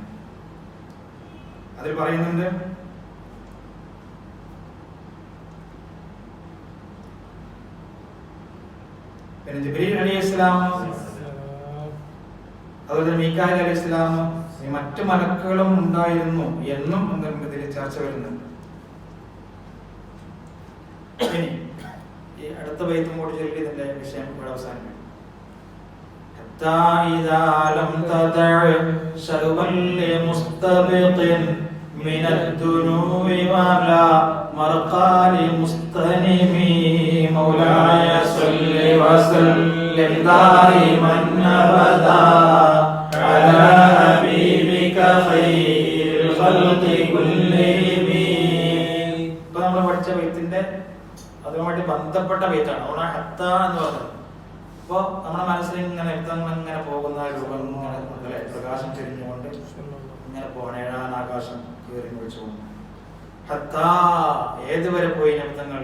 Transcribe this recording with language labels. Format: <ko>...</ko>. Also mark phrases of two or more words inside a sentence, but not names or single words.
<ml>അതിൽ പറയുന്നുണ്ട്, പിന്നെ ജിബ്രീൽ അലൈഹിസ്സലാം അതുപോലെ മീകായിൽ അലൈഹിസ്സലാം മറ്റു മലക്കുകളും ഉണ്ടായിരുന്നു എന്നും ഇതിൽ ചർച്ച വരുന്നുണ്ട്. ഇനി ഈ അടുത്ത ബൈത്തും കൂടി ചൊല്ലി ഇതിന്റെ വിഷയം ഇവിടെ അവസാനിക്കും.</ml> <ar>إذا لم تدع شربا لمستبق من الدنو ولا مرقى لمستنم مولاي صل وسلم دائما أبدا على حبيبك خير الخلق كلهم.</ar> <ml>ഇപ്പൊ നമ്മൾ പഠിച്ച ബൈത്തിന്റെ അതുമായിട്ട് ബന്ധപ്പെട്ട ബൈത്താണ് അവിടെ ഹത്ത എന്ന് പറഞ്ഞത്. അപ്പൊ നമ്മുടെ മനസ്സിൽ ഇങ്ങനെ ഇങ്ങനെ പോകുന്ന രൂപം ഇങ്ങനെ പ്രകാശം ചെരിഞ്ഞുകൊണ്ട് ഇങ്ങനെ പോകണം. ഏഴാം ആകാശം കയറി വിളിച്ചു പോകുന്നു. ഹത്താ ഏതുവരെ പോയി നിമിത്തങ്ങൾ?</ml>